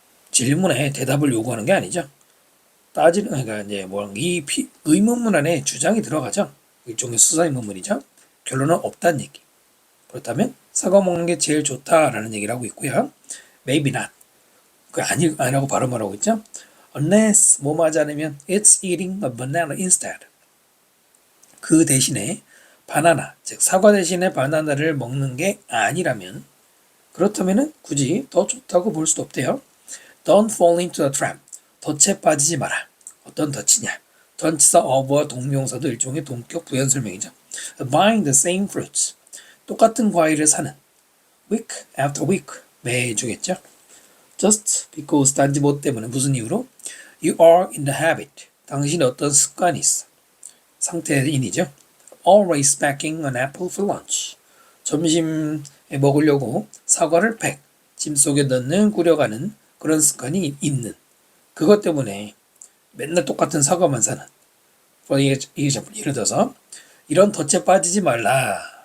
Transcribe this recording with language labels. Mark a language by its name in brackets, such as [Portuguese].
[Korean] 질문에 대답을 요구하는 게 아니죠. 따지는, 그러니까 이제 이 의문문 안에 주장이 들어가죠. 일종의 수사의문문이죠. 결론은 없다는 얘기. 그렇다면 사과 먹는 게 제일 좋다라는 얘기를 하고 있고요. [English] Maybe not. [Korean] 그 아니라고 발음을 하고 있죠. [English] Unless [Korean] 뭐하지 않으면 [English] it's eating a banana instead. [Korean] 그 대신에 바나나, 즉 사과 대신에 바나나를 먹는 게 아니라면 그렇다면 굳이 더 좋다고 볼 수도 없대요. [English] Don't fall into the trap. [Korean] 덫에 빠지지 마라. 어떤 덫이냐? 전치사 of와 동명사도 일종의 동격 부연 설명이죠. [English] Buying the same fruits. [Korean] 똑같은 과일을 사는. [English] Week after week. [Korean] 매주겠죠. [English] Just because [Korean] 단지 뭐 때문에 무슨 이유로? [English] You are in the habit. [Korean] 당신이 어떤 습관이 있어. 상태인이죠. [English] Always packing an apple for lunch. [Korean] 점심에 먹으려고 사과를 짐 속에 넣는 꾸려가는 그런 습관이 있는 그것 때문에 맨날 똑같은 사과만 사는 예를 들어서 이런 덫에 빠지지 말라.